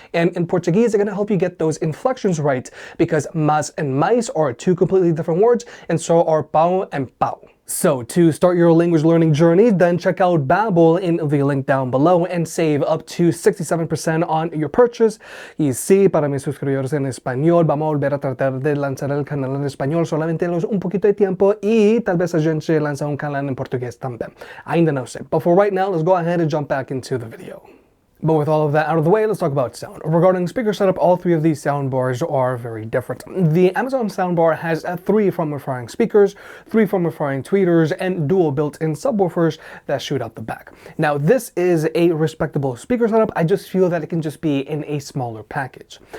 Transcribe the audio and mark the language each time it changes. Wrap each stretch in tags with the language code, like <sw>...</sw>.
<en>And in Portuguese, they're going to help you get those inflections right, because mas and mais are 2 completely different words, and so are pão and pau. So to start your language learning journey, then check out Babbel in the link down below and save up to 67% on your purchase.</en> <es>Y sí, para mis suscriptores en español, vamos a volver a tratar de lanzar el canal en español, solamente un poquito de tiempo, y tal vez a gente lanza un canal en portugués también. Ainda no sé.</es> <en>But for right now, let's go ahead and jump back into the video. But with all of that out of the way, let's talk about sound. Regarding speaker setup, all three of these soundbars are very different. The Amazon soundbar has 3 front-referring speakers, 3 front-referring tweeters, and dual built-in subwoofers that shoot out the back. Now, this is a respectable speaker setup. I just feel that it can just be in a smaller package.</en>